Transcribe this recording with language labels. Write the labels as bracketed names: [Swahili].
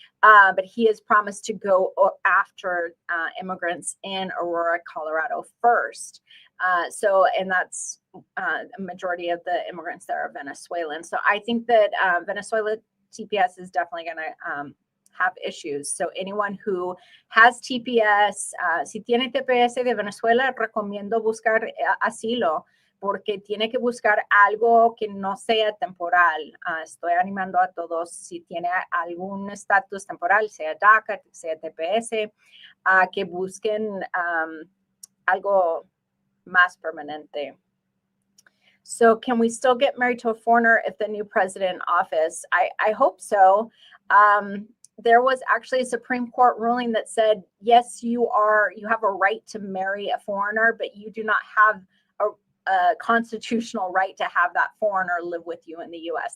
[English] But he has promised to go after immigrants in Aurora, Colorado first. And that's a majority of the immigrants there are Venezuelan. So I think that Venezuela TPS is definitely going to have issues. So anyone who has TPS, [Spanish] si tiene TPS de Venezuela, recomiendo buscar asilo, porque tiene que buscar algo que no sea temporal. Estoy animando a todos, si tiene algún estatus temporal, sea DACA, sea TPS, que busquen algo más permanente. [English] So can we still get married to a foreigner if the new president in office? I hope so. There was actually a Supreme Court ruling that said, yes, you have a right to marry a foreigner, but you do not have a constitutional right to have that foreigner live with you in the U.S.